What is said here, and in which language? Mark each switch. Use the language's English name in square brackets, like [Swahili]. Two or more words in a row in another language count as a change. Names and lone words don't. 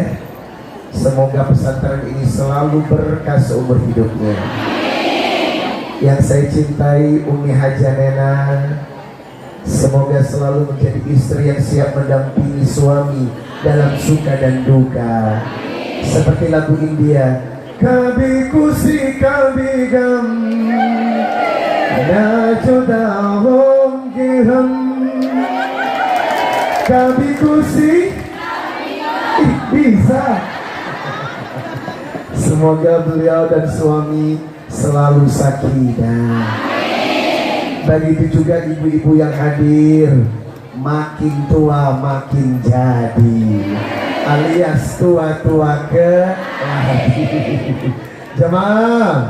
[Indonesian] Semoga pesantren ini selalu berkah seumur hidupnya. Yang saya cintai Umi Hajanena, semoga selalu menjadi istri yang siap mendampingi suami dalam suka dan duka. Seperti lagu India, [Hindi] कभी ख़ुशी कभी ग़म, ना जुदा होंगे हम. कभी ख़ुशी, bisa. [Indonesian] Semoga beliau dan suami selalu sakinah. Begitu juga ibu-ibu yang hadir, makin tua makin jadi, alias tua-tua ke jamaah.